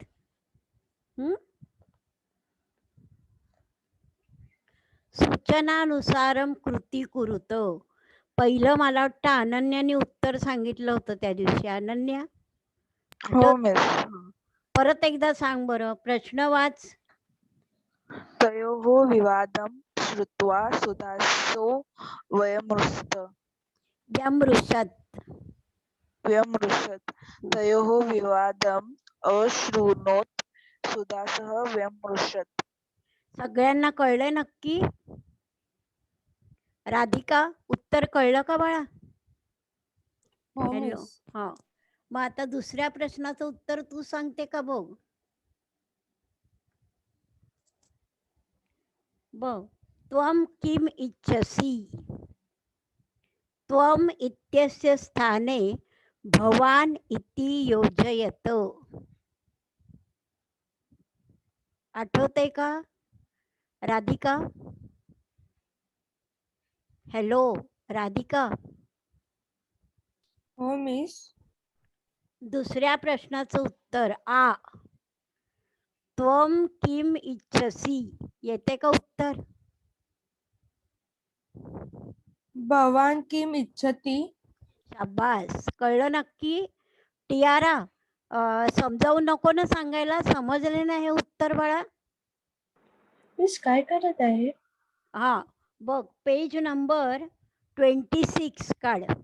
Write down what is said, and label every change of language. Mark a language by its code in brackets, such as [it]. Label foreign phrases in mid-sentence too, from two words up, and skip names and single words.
[sa] हं? सूचनानुसारम कृती कुरुत. [mr] पहिलं मला वाटतं अनन्याने उत्तर सांगितलं होतं त्या दिवशी. अनन्या, हो आठवत? मिस. हं. परत एकदा सांग बरं, प्रश्न वाच. [sa] तयोः विवादं श्रुत्वा सुदासो व्यमृशत्. व्यमृशत्. तयोः विवादम् अशृणोत् सुदासः व्यमृशत्. [mr] सगळ्यांना कळलंय नक्की? राधिका, उत्तर कळलं का बाळा? हो हॅलो. मिस. हा, मग आता दुसऱ्या प्रश्नाचं उत्तर तू सांगते का बघ. बघ. [sa] त्वं किम इच्छसि? त्वम इत्यस्य स्थाने भवान इति योजयत. [mr] आठवतंय का राधिका? हॅलो राधिका. हो मिस. दुसऱ्या प्रश्नाचं उत्तर आ. [sa] त्वम किम इच्छसि, [mr] येते का उत्तर? [sa] भवान किम इच्छति? [mr] शाबास, कळलं नक्की? टियारा, समजावून नको ना सांगायला, समजले ना हे उत्तर बाळा? मिस काय करत आहे? हा, बघ [en] page number [mr] 26 काढ.